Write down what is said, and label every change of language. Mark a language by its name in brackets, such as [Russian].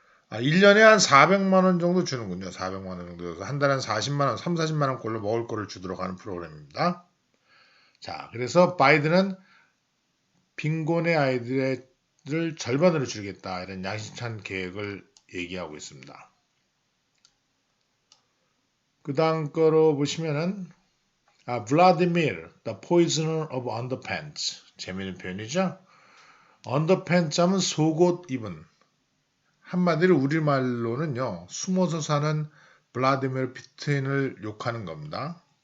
[Korean] 1년에 한 400만 원 정도 주는군요. 400만 원 정도. 한 달에 한 40만 원, 3, 40만 원꼴로 먹을 거를 주도록 하는 프로그램입니다. 자, 그래서 바이든은 빈곤의 아이들을 절반으로 줄이겠다. 이런 야심찬 계획을 얘기하고 있습니다. 그 다음 거로 보시면은 [English] Vladimir, the poisoner of underpants. [Korean] 재미있는 표현이죠. underpants 하면 속옷 입은. 한마디로 우리말로는요. 숨어서 사는 블라디미르 푸틴을 욕하는 겁니다.